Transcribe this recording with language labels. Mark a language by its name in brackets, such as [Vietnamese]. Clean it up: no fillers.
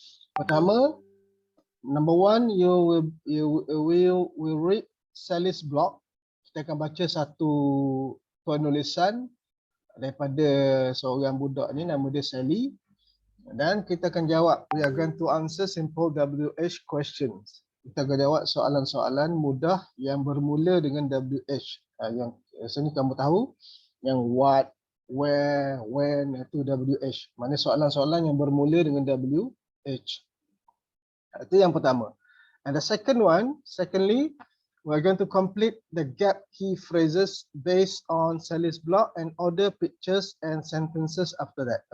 [Malay] Pertama, [English] number one, you will read Sally's blog. [Malay] Kita akan baca satu penulisan daripada seorang budak ni, nama dia Sally. Dan kita akan jawab. [English] We are going to answer simple WH questions. [Malay] Kita akan jawab soalan-soalan mudah yang bermula dengan WH. Yang sini kamu tahu, yang what, where, when, itu WH. Mana soalan-soalan yang bermula dengan WH. Itu yang pertama. [English] And the secondly, we're going to complete the gap key phrases based on Sally's blog and order pictures and sentences after that.